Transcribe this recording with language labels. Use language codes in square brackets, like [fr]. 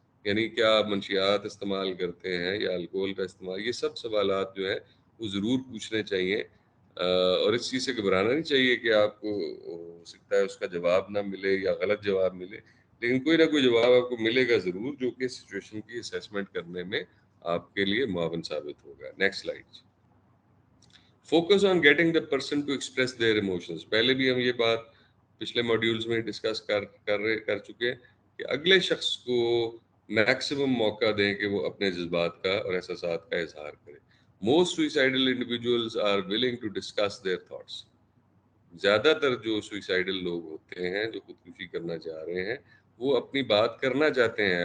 [ur] یعنی کیا آپ منشیات استعمال کرتے ہیں یا الکوہل کا استعمال؟ یہ سب سوالات جو ہیں وہ ضرور پوچھنے چاہیے، اور اس چیز سے گھبرانا نہیں چاہیے کہ آپ کو ہو سکتا ہے اس کا جواب نہ ملے یا غلط جواب ملے، لیکن کوئی نہ کوئی جواب آپ کو ملے گا ضرور، جو کہ سچویشن کی اسیسمنٹ کرنے میں آپ کے لیے معاون ثابت ہوگا. [en] Next slide. Focus on getting the person to express their emotions. [ur] پہلے بھی ہم یہ بات پچھلے ماڈیولز میں ڈسکس کر چکے ہیں کہ اگلے شخص کو میکسیمم موقع دیں کہ وہ اپنے جذبات کا اور احساسات کا اظہار کرے. [en] Most suicidal individuals are willing to discuss their thoughts. [ur] زیادہ تر جو سوئسائڈل لوگ ہوتے ہیں جو خودکشی کرنا چاہ رہے ہیں وہ اپنی بات کرنا چاہتے ہیں.